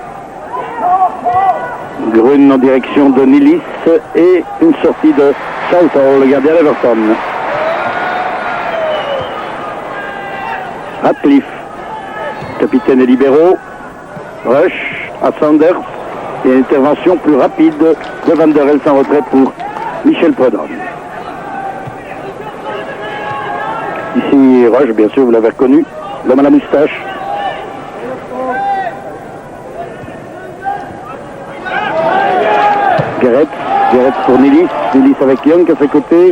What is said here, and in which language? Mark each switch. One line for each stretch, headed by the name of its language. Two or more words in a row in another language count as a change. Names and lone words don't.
French: Grune en direction de Nilis et une sortie de Southall, le gardien d'Everton. Ratcliffe, capitaine et libéraux. Rush à Sanders et une intervention plus rapide de Van der Elst en retrait pour Michel Predhomme. Ici Rush, bien sûr, vous l'avez reconnu, l'homme à la moustache. Guéret pour Nilis, Nilis avec Young à ses côtés.